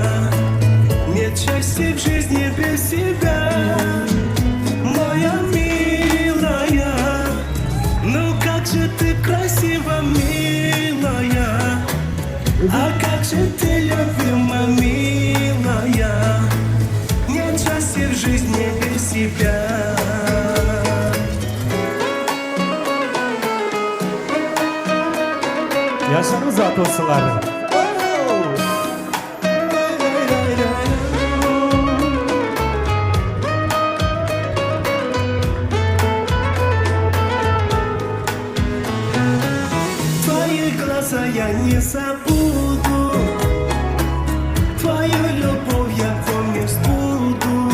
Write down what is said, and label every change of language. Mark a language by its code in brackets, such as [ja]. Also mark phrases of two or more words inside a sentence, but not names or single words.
[ru] Нет счастья в жизни без тебя, моя милая. Ну как же ты красива, милая, а как же ты любима, милая. Нет счастья в жизни без тебя. [tr] Yaşlarımız rahat olsunlar. [ru] Твои глаза я не забуду, твою любовь я помнить буду.